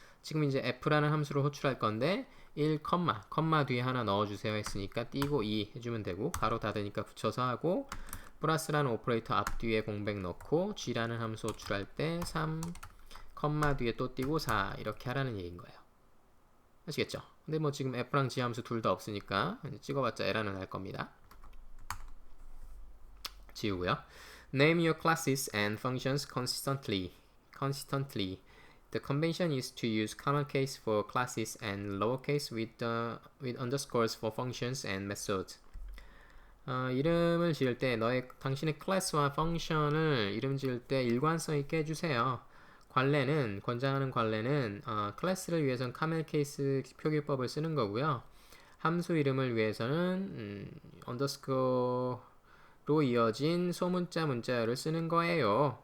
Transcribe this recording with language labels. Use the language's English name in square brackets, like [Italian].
[Korean] 지금 이제 f라는 함수를 호출할 건데 1, 컴마 뒤에 하나 넣어주세요 했으니까 띄고 2 해주면 되고 가로 닫으니까 붙여서 하고 플러스라는 오퍼레이터 앞뒤에 공백 넣고 g라는 함수 호출할 때 3, 컴마 뒤에 또 띄고 4 이렇게 하라는 얘기인 거예요. 아시겠죠? 근데 뭐 지금 f랑 g 함수 둘 다 없으니까 찍어봤자 에러는 날 겁니다. 지우고요. [English] Name your classes and functions consistently. The convention is to use common case for classes and lowercase with underscores for functions and methods. [Korean] 이름을 지을 때 당신의 클래스와 펑션을 이름 지을 때 일관성 있게 해주세요. 권장하는 관례는 클래스를 위해서는 카멜 케이스 표기법을 쓰는 거고요. 함수 이름을 위해서는 언더스코어로 이어진 소문자 문자열을 쓰는 거예요.